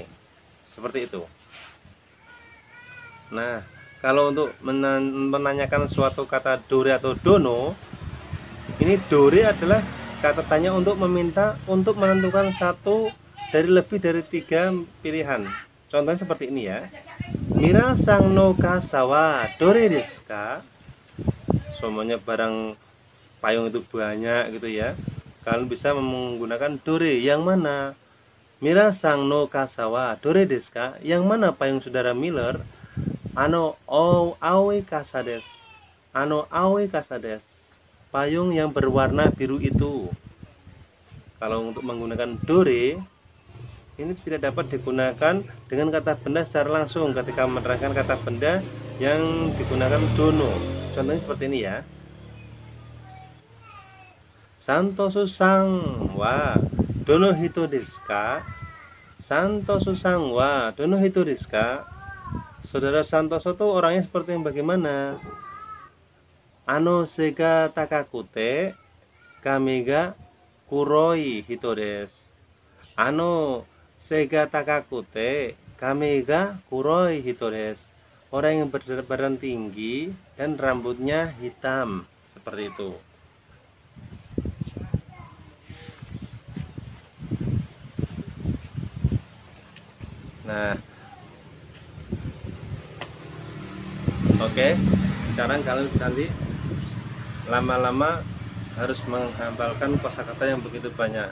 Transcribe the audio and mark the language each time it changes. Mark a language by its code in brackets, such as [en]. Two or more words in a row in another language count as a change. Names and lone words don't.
[id] Seperti itu. Nah, kalau untuk menanyakan suatu kata dore atau dono, ini dore adalah kata tanya untuk meminta untuk menentukan satu dari lebih dari 3 pilihan. Contohnya seperti ini ya. [ja] ミラーさんの傘はどれですか? [id] Semuanya barang payung itu banyak gitu ya. Kalian bisa menggunakan dore, yang mana? [ja] ミラーさんの傘はどれですか? [id] Yang mana payung saudara Miller? [ja] 青い傘です。青い傘です. [id] Payung yang berwarna biru itu. Kalau untuk menggunakan dore, ini tidak dapat digunakan dengan kata benda secara langsung ketika menerangkan kata benda yang digunakan dono. Contohnya seperti ini ya. [ja] サントスさんはどの人ですか? サントスさんはどの人ですか? [id] Saudara Santoso itu orangnya seperti yang bagaimana? [ja] 背が高くて髪が黒い人です. 背が高くて髪が黒い人です. [id] Orang yang berbadan tinggi dan rambutnya hitam. Seperti itu. Nah, oke, sekarang kalian nanti lama-lama harus menghafalkan kosakata yang begitu banyak.